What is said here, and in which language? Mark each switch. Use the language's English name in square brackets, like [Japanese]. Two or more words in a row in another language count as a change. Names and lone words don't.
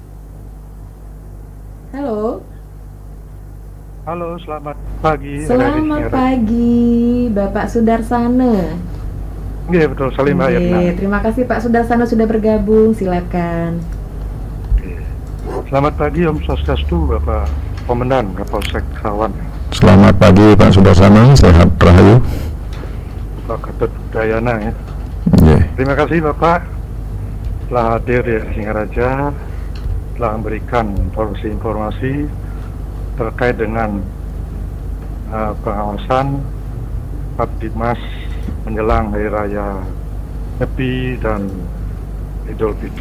[Indonesian] Halo. Halo, selamat pagi. Selamat pagi Bapak Sudarsana. Iya betul, Salim Mbak Yatna. Terima kasih Pak Sudarsana sudah bergabung, silakan. Selamat pagi [Balinese] Om Swastiastu, [Indonesian] Bapak Komandan Kapolsek Sawan. Selamat pagi Pak Sudarsana, sehat rahayu. Pak Ketut Dayana ya. Yeah. Terima kasih Bapak telah hadir di Singaraja, telah memberikan informasi-informasi terkait dengan pengawasan Kaptimas menjelang Hari Raya Nyepi dan Idul Fitri.